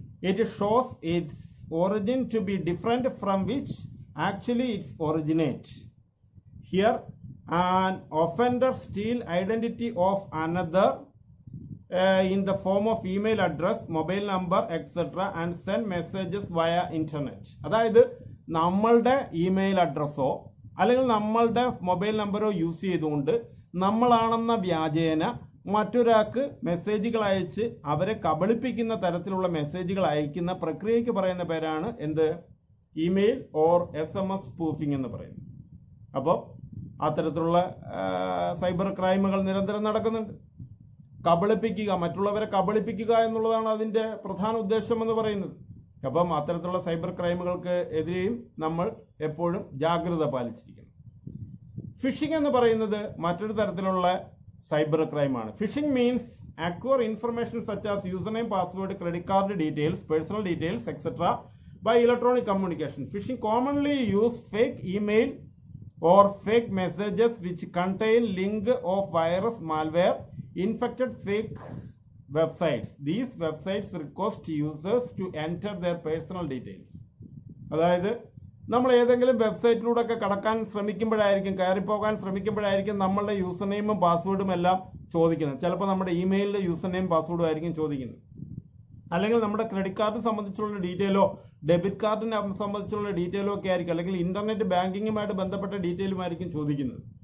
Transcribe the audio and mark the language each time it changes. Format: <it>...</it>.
<en>It shows its origin to be different from which actually its originate. Here an offender steal identity of another in the form of email address, mobile number, etc. and send messages via internet.</en> <ml>അതായത് നമ്മളുടെ email അഡ്രസ്സോ അല്ലെങ്കിൽ നമ്മളുടെ mobile നമ്പറോ use ചെയ്തുകൊണ്ട് നമ്മളാണെന്ന വ്യാജേന മറ്റൊരാൾക്ക് മെസ്സേജുകൾ അയച്ച് അവരെ കബളിപ്പിക്കുന്ന തരത്തിലുള്ള മെസ്സേജുകൾ അയക്കുന്ന പ്രക്രിയയ്ക്ക് പറയുന്ന പേരാണ് എന്ത്? ഇമെയിൽ ഓർ SMS സ്പൂഫിംഗ് എന്ന് പറയുന്നത്. അപ്പോൾ അത്തരത്തിലുള്ള സൈബർ ക്രൈമുകൾ നിരന്തരം നടക്കുന്നുണ്ട്. കബളിപ്പിക്കുക, മറ്റുള്ളവരെ കബളിപ്പിക്കുക എന്നുള്ളതാണ് അതിന്റെ പ്രധാന ഉദ്ദേശം എന്ന് പറയുന്നത്. അപ്പം അത്തരത്തിലുള്ള സൈബർ ക്രൈമുകൾക്ക് എതിരെയും നമ്മൾ എപ്പോഴും ജാഗ്രത പാലിച്ചിരിക്കണം. ഫിഷിംഗ് എന്ന് പറയുന്നത് മറ്റൊരു തരത്തിലുള്ള cyber ക്രൈമാണ്.</ml> <en>Phishing means acquire information such as user name, password, credit card details, personal details etcetera by electronic communication. Phishing commonly use fake email or fake messages which contain link of virus, malware, infected fake websites. These websites request users to enter their personal details.</en> <ml>അതായത് നമ്മൾ ഏതെങ്കിലും വെബ്സൈറ്റിലൂടെ ഒക്കെ കടക്കാൻ ശ്രമിക്കുമ്പോഴായിരിക്കും, കയറിപ്പോകാൻ ശ്രമിക്കുമ്പോഴായിരിക്കും നമ്മളുടെ user നെയിമും പാസ്വേഡും എല്ലാം ചോദിക്കുന്നത്. ചിലപ്പോൾ നമ്മുടെ ഇമെയിലിന്റെ യൂസർ നെയിം പാസ്വേഡും ആയിരിക്കും ചോദിക്കുന്നത്. അല്ലെങ്കിൽ നമ്മുടെ ക്രെഡിറ്റ് കാർഡ് സംബന്ധിച്ചുള്ള ഡീറ്റെയിലോ ഡെബിറ്റ് കാർഡിനെ സംബന്ധിച്ചുള്ള ഡീറ്റെയിലോ ഒക്കെ ആയിരിക്കും, അല്ലെങ്കിൽ ഇന്റർനെറ്റ് ബാങ്കിങ്ങുമായിട്ട് ബന്ധപ്പെട്ട ഡീറ്റെയിലുമായിരിക്കും ചോദിക്കുന്നത്.</ml>